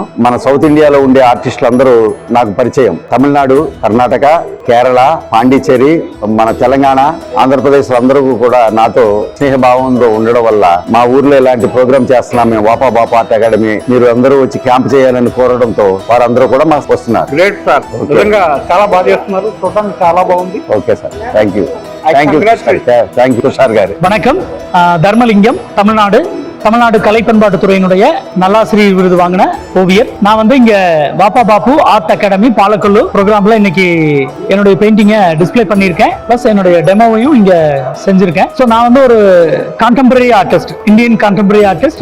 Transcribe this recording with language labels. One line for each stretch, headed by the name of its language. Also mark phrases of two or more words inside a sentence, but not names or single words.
Telugu: మన సౌత్ ఇండియాలో ఉండే ఆర్టిస్టులు అందరూ నాకు పరిచయం. తమిళనాడు, కర్ణాటక, కేరళ, పాండిచ్చేరి, మన తెలంగాణ, ఆంధ్రప్రదేశ్ అందరూ కూడా నాతో స్నేహభావంతో ఉండడం వల్ల మా ఊర్లో ఇలాంటి ప్రోగ్రామ్ చేస్తున్నాం మేము, వాపా బాపు ఆర్ట్ అకాడమీ. మీరు అందరూ వచ్చి క్యాంప్ చేయాలని కోరడంతో వారందరూ కూడా మాకు వస్తున్నారు. గ్రేట్ సార్, నిజంగా చాలా బాగా చేస్తున్నారు. చూడడానికి చాలా బాగుంది. ఓకే సార్, థ్యాంక్ యూ. துஷார் గారు.
Tamil: வணக்கம். தர்மலிங்கம், தமிழ்நாடு கலை பண்பாட்டுத்துறையினுடைய நல்லாசிரியர் விருது வாங்கின ஓவியர். நான் இங்க வாப்பா பாப்பு ஆர்ட் அகாடமி பாலக்கொல்லு ப்ரோக்ராம்ல இன்னைக்கு என்னுடைய பெயிண்டிங்கை டிஸ்பிளே பண்ணியிருக்கேன். பிளஸ் என்னுடைய டெமோவையும் இங்க செஞ்சிருக்கேன். ஸோ நான் ஒரு கான்டெம்பரரி ஆர்டிஸ்ட், இந்தியன் கான்டெம்பரரி ஆர்டிஸ்ட்.